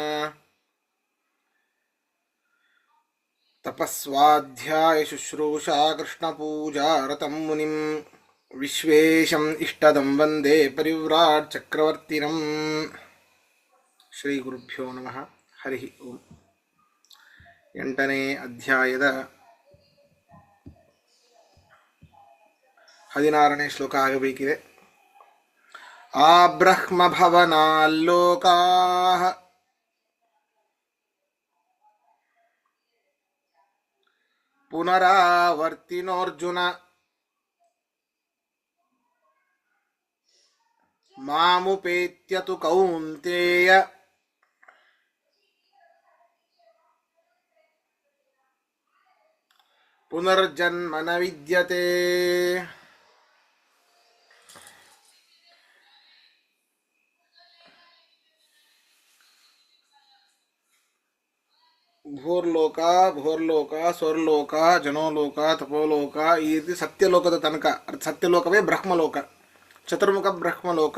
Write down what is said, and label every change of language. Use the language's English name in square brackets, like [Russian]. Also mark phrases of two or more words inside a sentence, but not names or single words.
[Sanskrit] तपस्वाध्यायशुश्रूषा कृष्णपूजा रतं मुनिं विश्वेशम् इष्टदं वन्दे परिव्राट् चक्रवर्तिनम्। ಶ್ರೀ ಗುರುಭ್ಯೋ ನಮಃ. ಹರಿ ಓಂ. [Kannada] 8ನೇ ಅಧ್ಯಾಯದ 16ನೇ ಶ್ಲೋಕ ಆಗಬೇಕಿದೆ. [Sanskrit] ಆ ಬ್ರಹ್ಮಭವನಾಲ್ಲೋಕಾ ಪುನರಾವರ್ತಿನೋರ್ಜುನ ಮಾಮುಪೇತ್ಯತು ಕೌಂತೇಯ ಪುನರ್ಜನ್ಮ ನ ವಿದ್ಯತೆ. [Kannada] ಭೂರ್ಲೋಕ ಭೂರ್ಲೋಕ ಸ್ವರ್ಲೋಕ ಜನೋಲೋಕ ತಪೋಲೋಕ ಈ ರೀತಿ ಸತ್ಯಲೋಕದ ತನಕ, ಸತ್ಯಲೋಕವೇ ಬ್ರಹ್ಮಲೋಕ, ಚತುರ್ಮುಖ ಬ್ರಹ್ಮಲೋಕ.